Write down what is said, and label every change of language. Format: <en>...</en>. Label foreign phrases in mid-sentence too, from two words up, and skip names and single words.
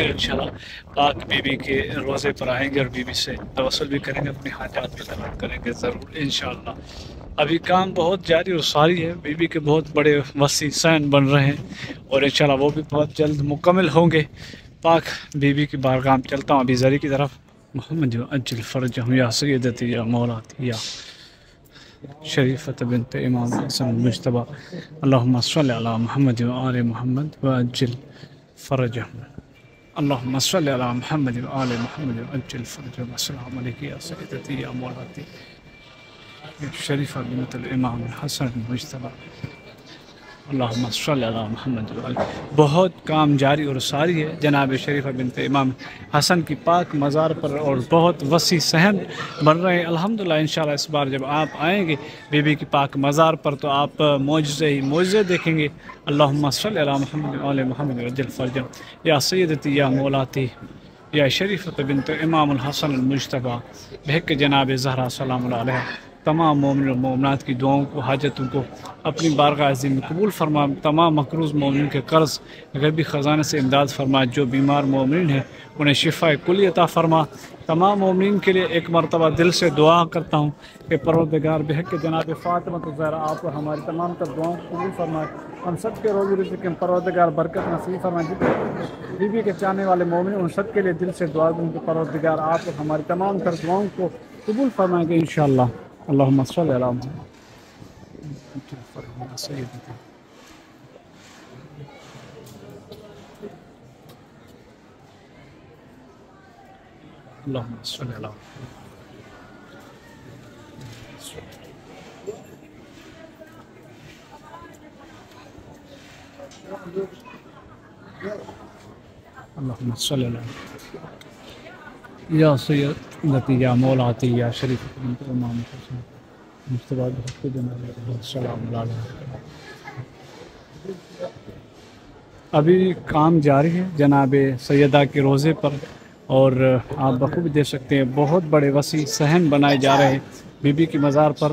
<ur>ان شاء اللہ پاک بی بی کے روضے پر آئیں گے اور بی بی سے توسل بھی کریں گے، اپنی حاجات بھی طلب کریں گے ضرور ان شاء اللہ. ابھی کام بہت جاری اور ساری ہے۔ بی بی کے بہت بڑے وسیع صحن بن رہے ہیں اور ان شاء اللہ وہ بھی بہت جلد مکمل ہوں گے. پاک بی بی کی بارگاہ میں چلتا ہوں ابھی ضریح کی طرف.</ur> <ar>محمد عجل فرج يا سيدتي يا مولاتي يا شريفة بنت إمام حسن مجتبى. اللهم صل على محمد وآل محمد وعجل فرج. اللهم صل على محمد وآل محمد وعجل فرج. السلام عليك يا سيدتي يا مولاتي شريفة بنت إمام حسن مجتبى. اللهم صل على محمد وآل.</ar> <ur>بہت کام جاری اور ساری ہے جناب شریفہ بنت امام حسن کی پاک مزار پر اور بہت وسیع صحن بن رہے ہیں الحمد للہ. ان شاء اللہ اس بار جب آپ آئیں گے بی بی کی پاک مزار پر تو آپ معجزے ہی معجزے دیکھیں گے.</ur> <ar>اللهم صل على محمد وآل محمد وعجل فرج يا سيدتي يا مولاتي يا شريفة بنت إمام الحسن المجتبى بحق جناب زهراء سلام الله عليها.</ar> <ur>تمام مومن اور مومنات کی دعاؤں کو حاجتوں کو اپنی بارگاہ عظیم میں قبول فرما. تمام مقروض مومن کے قرض غیبی خزانے سے امداد فرما. جو بیمار مومن ہیں انہیں شفا کلی عطا فرما. تمام مومن کے لیے ایک مرتبہ دل سے دعا کرتا ہوں کہ پروردگار بحق جناب فاطمہ زہرا آپ اور ہماری تمام تر دعاؤں کو قبول فرمائے. ہم سب کے روزی رزق میں پروردگار برکت نصیب فرمائے۔ جتنے بی بی کے چاہنے والے مومن ان سب کے لیے دل سے دعا دوں کہ پروردگار آپ اور ہماری تمام تر دعاؤں کو قبول فرمائیں گے ان شاء اللہ.</ur> <ar>اللهم صل على محمد اللهم صل على اللهم صل على अल्लाहुम्मा सल्ली अला يا سيدتي يا مولاتي يا شريف إمام مجتبى سلام.</ar> <ur>ابھی کام جاری ہے جناب سیدہ کے روضے پر اور آپ بخوبی دیکھ سکتے ہیں بہت بڑے وسیع صحن بنائے جا رہے ہیں بی بی کی مزار پر.</ur>